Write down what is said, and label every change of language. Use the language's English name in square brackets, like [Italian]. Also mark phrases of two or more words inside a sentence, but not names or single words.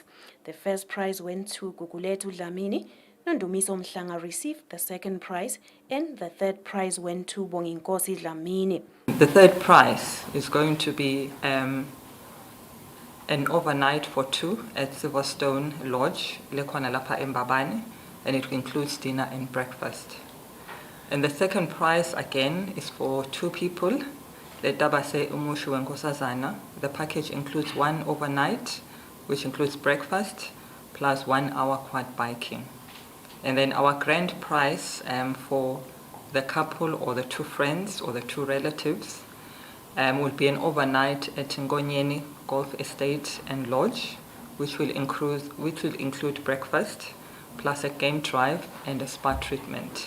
[English] The first prize went to Guguletu Dlamini. Nondumiso Mhlanga received the second prize and the third prize went to Bonginkosi Dlamini. The third prize is going to be an overnight for 2 at Silverstone Lodge, [Swati] Lekhona lapha eMbabane, [English] and it includes dinner and breakfast. And the second prize again is for 2 people, the Tabase Umushu and Nkosazana. The package includes 1 overnight, which includes breakfast, plus 1 hour quad biking. And then our grand prize for the couple or the 2 friends or the 2 relatives will be an overnight at Ngonyeni Golf Estate and Lodge, which will include breakfast, plus a game drive and a spa treatment.